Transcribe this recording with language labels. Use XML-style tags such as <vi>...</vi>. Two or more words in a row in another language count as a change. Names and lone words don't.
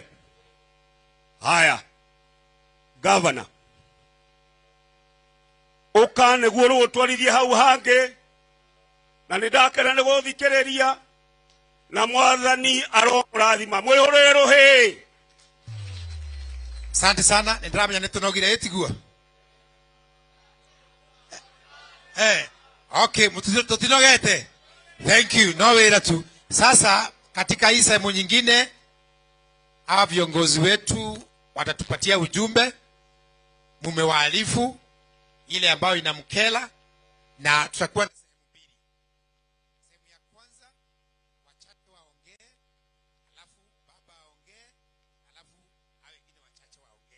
<ki>Haya, Governor, ũka nĩguo rĩu ũtwarithie hau hangĩ, na nĩ ndakena nĩ gũthikĩrĩria, na Mwathani arokũrathima. Mwĩhũrĩre rũhĩ.</ki> <sw>Asante sana,</sw> <ki>nĩ ndĩramenya nĩ tũnogire ĩtiguo. Okay, tutinogete.</ki> <en>Thank you.</en> <ki>No wĩra tu.</ki> <sw>Sasa katika hii sehemu nyingine hawa viongozi wetu watatupatia ujumbe. Mumewaarifu ile ambayo inamkela na tutakuwa na sehemu mbili. Sehemu ya kwanza wachache waongee, alafu baba aongee, alafu hao wengine wachache waongee.</sw>